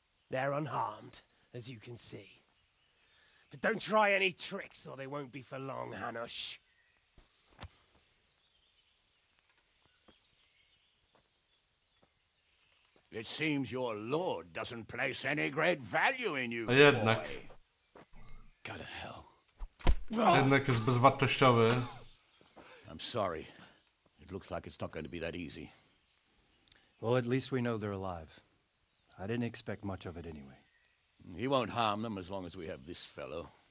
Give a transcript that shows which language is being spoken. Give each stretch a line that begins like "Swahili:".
English: They're unharmed, as you can see. But don't try any tricks, or they won't be for long, Hanush. It seems your lord doesn't place any great value in you,
Polish: A jednak.
English: boy. Go to hell.
Polish: Jednak jest bezwartościowy.
English: I'm sorry. It looks like it's not going to be that easy. Well, at least we know they're alive. I didn't expect much of it anyway. He won't harm them as long as we have this fellow.